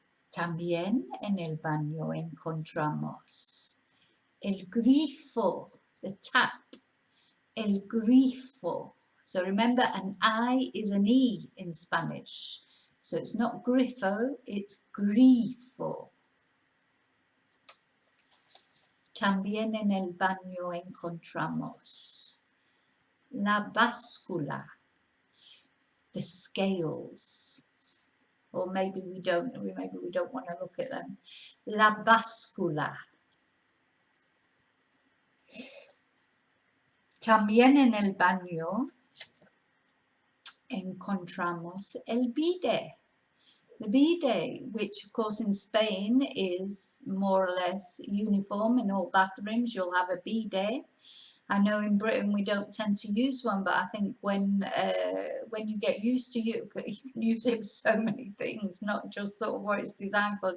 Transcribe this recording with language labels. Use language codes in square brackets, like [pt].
[es] También en el baño encontramos el grifo, the tap, el grifo. [en] So remember, an I is an E in Spanish. So it's not grifo, it's grifo. [es] También en el baño encontramos la báscula, the scales. [en] Or maybe we don't want to look at them. [es] La báscula. También en el baño encontramos el bidet. [en] The bidet, which of course in Spain is more or less uniform in all bathrooms, you'll have a bidet. I know in Britain we don't tend to use one, but I think when you get used to it, you can use it for so many things, not just sort of what it's designed for.